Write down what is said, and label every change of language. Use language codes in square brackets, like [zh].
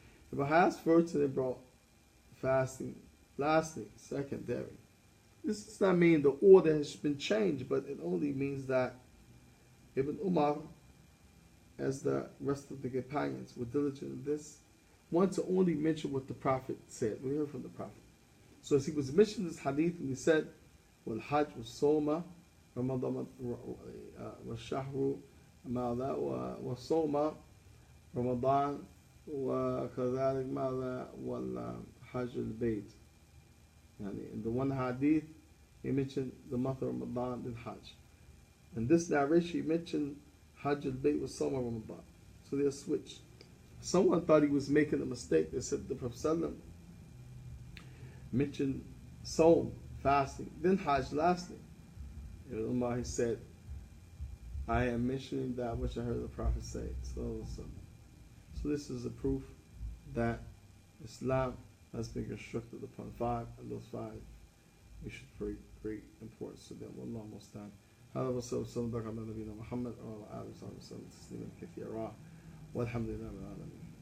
[en] He brought hajj first, and then brought fasting lastly, secondary. This does not mean the order has been changed, but it only means that Ibn Umar, as the rest of the companions were diligent in this, want to only mention what the Prophet said. We heard from the Prophet. So as he was mentioning this hadith, and he said, [ar] وَالْحَجْ وَالصَّوْمَ رَمَضَانَ وَالشَّهْرُ مَاذَا وَالصَّوْمَ رَمَضَانَ وَكَذَلِكَ مَاذَا وَالْحَجْ الْبَيْتِ. [en] In the one hadith, he mentioned the month of Ramadan and Hajj. In this narration, he mentioned Hajj al-Bayt was Sawm Ramadan. So they're switched. Someone thought he was making a mistake. They said the Prophet ﷺ mentioned Sawm, fasting, then Hajj lastly. Ibn Umar, he said, I am mentioning that which I heard the Prophet say. So this is a proof that Islam has been constructed upon 5, and those 5 we should pay great importance to them. [ar] Wallahu musta'an. هذا وصلى الله وبارك على نبينا محمد وعلى آله وصحبه وسلم تسليما كثيرا والحمد لله رب العالمين.